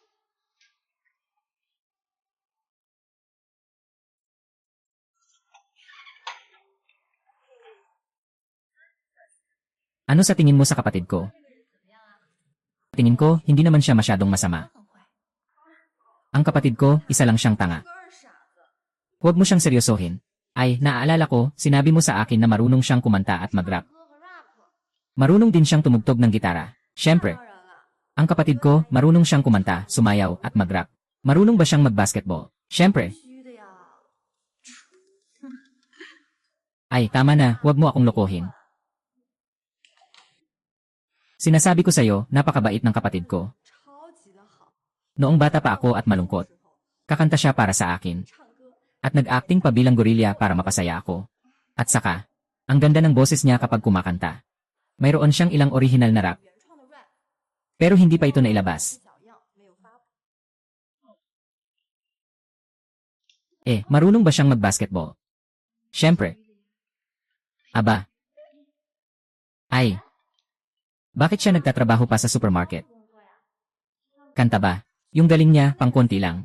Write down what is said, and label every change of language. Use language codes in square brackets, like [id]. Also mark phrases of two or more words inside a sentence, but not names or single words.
[tl] Ano sa tingin mo sa kapatid ko? Tingin ko, hindi naman siya masyadong masama. [zh] 很坏， [tl] Ang kapatid ko, isa lang siyang tanga. [zh] 个儿傻子。 [tl] Huwag mo siyang seryosohin. Ay, naaalala ko, sinabi mo sa akin na marunong siyang kumanta at mag-rap. [zh] 喝个 rap。 [tl] Marunong din siyang tumugtog ng gitara. Siyempre, [zh] 当然了， [tl] ang kapatid ko, marunong siyang kumanta, sumayaw at mag-rap. Marunong ba siyang mag-basketball? Siyempre. [zh] 必须的呀。 [tl] Ay, tama na, huwag mo akong lokohin. Sinasabi ko sa'yo, napakabait ng kapatid ko. [zh] 超级的好， [tl] Noong bata pa ako at malungkot, kakanta siya para sa akin. [zh] 唱歌 [tl] At nag-acting pa bilang gorilla para mapasaya ako. At saka, ang ganda ng boses niya kapag kumakanta. Mayroon siyang ilang original na rap, [zh] 原创的 rap， [tl] pero hindi pa ito nailabas. [zh] 小样没有发布。 [tl] Eh, marunong ba siyang mag-basketball? Siyempre. Aba. Ay. Bakit siya nagtatrabaho pa sa supermarket? Kanta ba? Yung galing niya, pang konti lang.